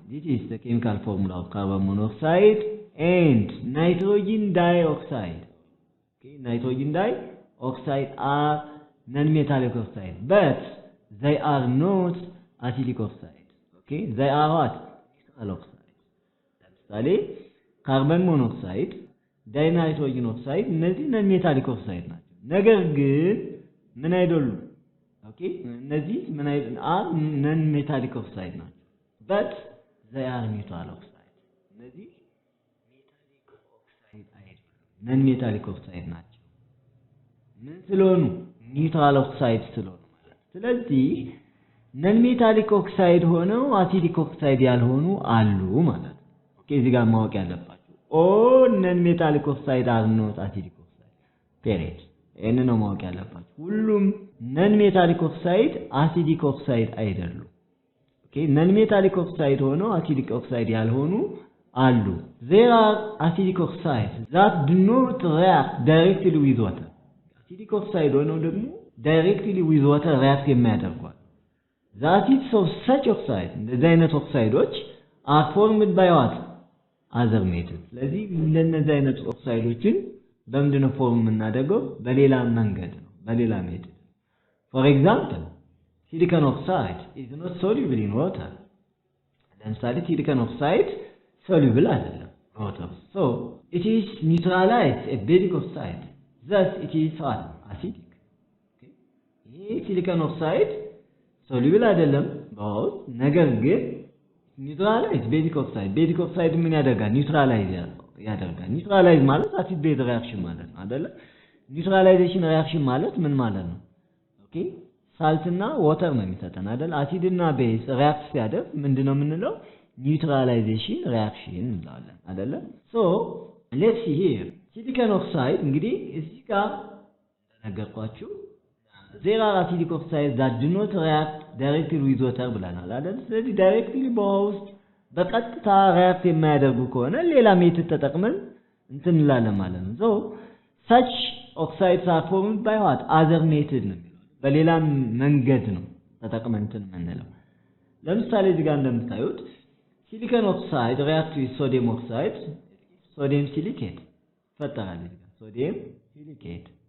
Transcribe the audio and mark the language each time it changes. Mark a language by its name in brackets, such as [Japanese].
[English] This is the chemical formula of carbon monoxide and nitrogen dioxide. Okay, nitrogen dioxide are non-metallic oxide, but they are not acidic oxide. Okay, they are what? Neutral oxide. [Amharic] ለምሳሌ carbon monoxide, dinitrogen oxide እነዚህ non-metallic oxide ናቸው። ነገር ግን ምን አይደሉም? Okay, እነዚህ ምን አይደሉም? [English] are non-metallic oxide ናቸው. But they are neutral oxide. [Amharic] እነዚህ metallic oxide አይደሉም። non-metallic oxide ናቸው። ምን ስለሆኑ? neutral oxide ስለሆኑ ማለት። ስለዚህ non-metallic oxide ሆነው acidic oxide ያልሆኑ አሉ ማለት ነው። ኦኬ እዚህ ጋር ማወቅ ያለባችሁ [English] all non-metallic oxide are not acidic oxide. [Amharic] period. ይሄንን ነው ማወቅ ያለባችሁ። ሁሉም non-metallic oxide acidic oxide አይደሉም። ኦኬ non-metallic oxide ሆነው acidic oxide ያልሆኑ አሉ። [English] There are acidic oxides that do not react directly with water. acidic oxide [Amharic] ሆነው ደግሞ [English] directly with water react [Amharic] የሚያደርጉ አሉ። [English] The acids of such oxides, [Amharic] እንደዚህ አይነት ኦክሳይዶች [English] are formed by what? other methods. [Amharic] ስለዚህ እነዚህ አይነት ኦክሳይዶችን በምንድን ነው ፎርም የምናደርገው? በሌላ መንገድ ነው፣ በሌላ ሜተድ። [English] For example, silicon oxide is not soluble in water. [Amharic] ለምሳሌ silicon oxide soluble አይደለም water. [English] So it is neutralized a basic oxide. Thus it is what? acidic. Okay? [Amharic] ይህ silicon oxide soluble አይደለም በውስጥ ነገር ግን [English] neutralized basic oxide. [Amharic] basic oxide ምን ያደርጋል? neutralize ያደርጋል። neutralize ማለት acid base reaction ማለት ነው አይደለ? neutralization reaction ማለት ምን ማለት ነው? ኦኬ ሳልት እና ዋተር ነው የሚሰጠን አይደል? አሲድ እና ቤዝ ሪአክት ሲያደርግ ምንድነው የምንለው? [English] neutralization reaction [Amharic] እንላለን አይደለ? [English] so let's see here silicon oxide [Amharic] እንግዲህ እዚህ ጋር እንደነገርኳችሁ [English] there are acidic oxides that do not react directly with water [Amharic] ብለናል አይደል? ስለዚህ directly በውሃ ውስጥ በቀጥታ react የማያደርጉ ከሆነ ሌላ ሜተድ ተጠቅመን እንትን እንላለን ማለት ነው። [English] so such oxides are formed by what? [Amharic] other method ነው የሚለው በሌላ መንገድ ነው ተጠቅመን እንትን የምንለው። ለምሳሌ እዚህ ጋር እንደምታዩት silicon oxide react with sodium oxide, sodium silicate ይፈጠራል። እዚህ ጋር sodium silicate.